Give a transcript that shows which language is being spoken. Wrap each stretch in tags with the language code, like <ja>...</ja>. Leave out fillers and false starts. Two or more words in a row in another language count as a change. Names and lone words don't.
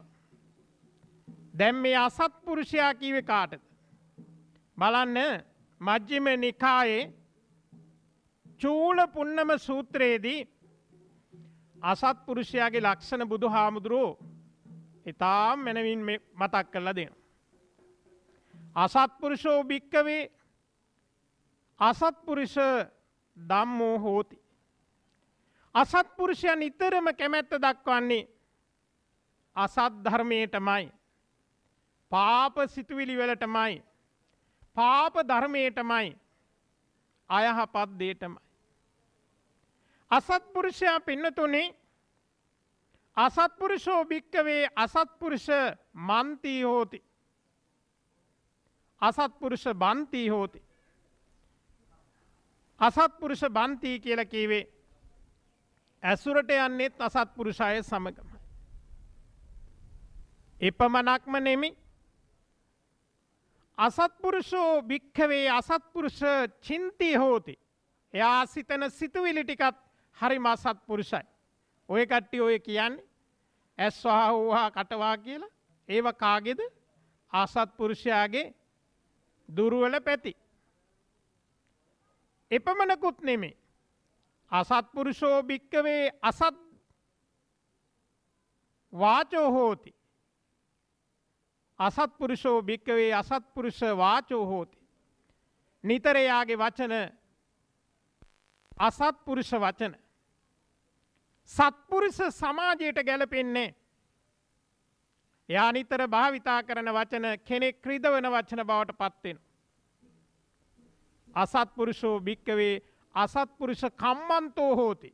<si>දැන් මේ අසත්පුරුෂයා කීවේ කාටද? බලන්න මජ්ක්‍ධිම නිකායේ චූල පුන්නම සූත්‍රයේදී අසත්පුරුෂයාගේ ලක්ෂණ බුදු හාමුදුරුවෝ ඉතාම මැනවින් මතක් කරලා දෙනවා.</si> <pi>අසත්පුරුෂෝ භික්කවේ අසත්පුරුෂ ධම්මෝ හෝති.</pi> <si>අසත්පුරුෂයන් නිතරම කැමැත්ත දක්වන්නේ අසත් ධර්මයටමයි. පාප සිතුවිලි වලටමයි. පාප ධර්මයටමයි. අයහපත් දේටමයි. අසත්පුරුෂයා පින්නතුනේ</si> <pi>අසත්පුරුෂෝ භික්කවේ අසත්පුරුෂ මන්තී හෝති. අසත්පුරුෂ බන්තී හෝති. අසත්පුරුෂ බන්තී</pi> <si>කියල කීවේ ඇසුරට යන්නෙත් අසත්පුරුෂය සමගම. එපමණක්ම නෙමි</si> <pi>අසත්පුරුෂෝ භික්කවේ අසත්පුරුෂ චින්තී හෝති.</pi> <si>එයා සිතන සිතුවිලි ටිකත් හරිම අසත්පුරුෂයි. ඔය කට්ටිය ඔය කියන්නේ ඇස්වහා වූහා කටවා කියලා ඒව කාගේද? අසත්පුරුෂයාගේ දුර්වල පැති. එපමණකුත් නෙමේ</si> <pi>අසත්පුරුෂෝ භික්කවේ අසත් වාචෝ හෝති. අසත්පුරුෂෝ භික්කවේ අසත්පුරුෂ වාචෝ හෝති.</pi> <si>නිතරයාගේ වචන අසත්පුරුෂ වචන. සත්පුරුෂ සමාජයට ගැලපෙන්නේ. එයා නිතර භාවිතා කරන වචන කෙනෙක් ක්‍රිදවන වචන බවට පත්වෙන.</si> <pi>අසත්පුරුෂෝ භික්කවේ අසත්පුරුෂ කම්මන්තෝ හෝති.</pi>